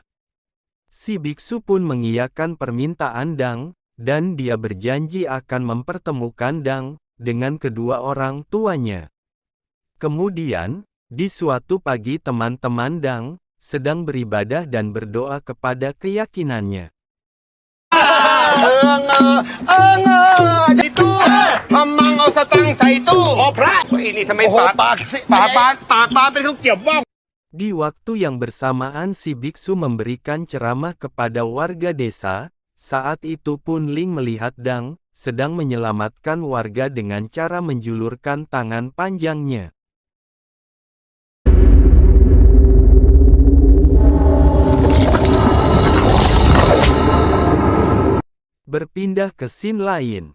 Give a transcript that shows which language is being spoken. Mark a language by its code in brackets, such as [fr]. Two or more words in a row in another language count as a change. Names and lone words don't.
[id] Si biksu pun mengiyakan permintaan Dang, dan dia berjanji akan mempertemukan Dang dengan kedua orang tuanya. Kemudian, di suatu pagi teman-teman Dang sedang beribadah dan berdoa kepada keyakinannya. Itu memang [th] เอาสตังค์ใส่ตู้โอ้พระiniทำไมปากเป็นข้าวเกรี๊ยวบ้อง [id] Di waktu yang bersamaan si biksu memberikan ceramah kepada warga desa, saat itu pun Ling melihat Dang sedang menyelamatkan warga dengan cara menjulurkan tangan panjangnya. Berpindah ke scene lain.